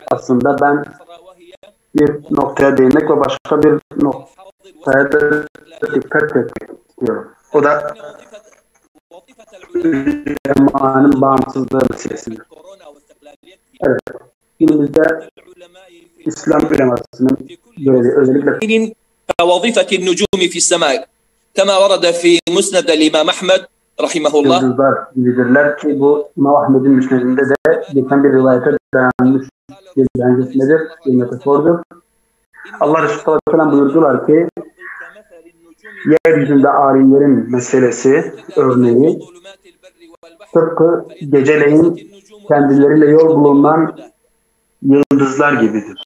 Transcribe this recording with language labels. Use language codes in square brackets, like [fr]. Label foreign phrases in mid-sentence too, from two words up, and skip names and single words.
[tr] Aslında ben bir noktaya değinmek ve başka bir noktaya da dikkat etmek istiyorum. O da ulemanın bağımsızlığı meselesidir. Evet. Günümüzde İslam ulemasının görevi özellikle [ar] وظيفة النجوم في السماء كما ورد في مسند الإمام أحمد رحمه الله. [tr] Yıldızlar gibidirler ki bu İmam Ahmed'in müsnedinde de geçen bir rivayete dayanmış bir benzesindedir, bir metafordur. Allah Resulü [ar] صلى الله عليه وسلم [tr] buyurdular ki yeryüzünde alimlerin meselesi, örneği tıpkı geceleyin kendileriyle yol bulunan yıldızlar gibidir.